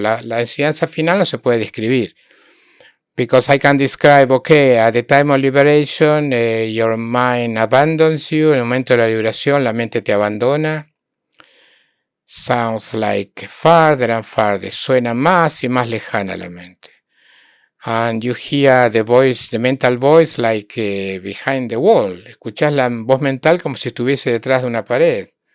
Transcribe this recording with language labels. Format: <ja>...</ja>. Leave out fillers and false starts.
<es>La enseñanza final no se puede describir.</es> <en>Because I can describe, okay, at the time of liberation, your mind abandons you.</en> <es>En el momento de la liberación, la mente te abandona.</es> <en>Sounds like farther and farther.</en> <es>Suena más y más lejana la mente.</es> <en>And you hear the voice, the mental voice, like behind the wall.</en> <es>Escuchás la voz mental como si estuviese detrás de una pared.</es>